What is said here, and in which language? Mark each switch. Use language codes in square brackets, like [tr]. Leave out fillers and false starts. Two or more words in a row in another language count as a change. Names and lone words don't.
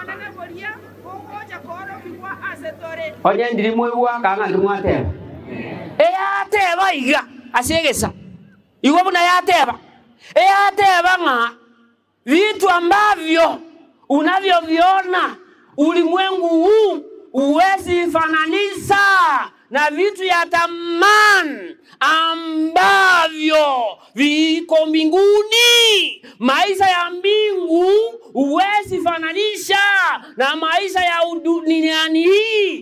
[guz] onye ndiri mwewa kanga ndimwate Eyateba iga asegesa. Iwe buna yateba. [sw] Eyateba nga vitu ambavyo unavyoviona ulimwengu huu uwezi fananisha na vitu ya thamani ambavyo viko mbinguni. Maisha ya mbingu uwezi fananisha na maisha ya duniani hii.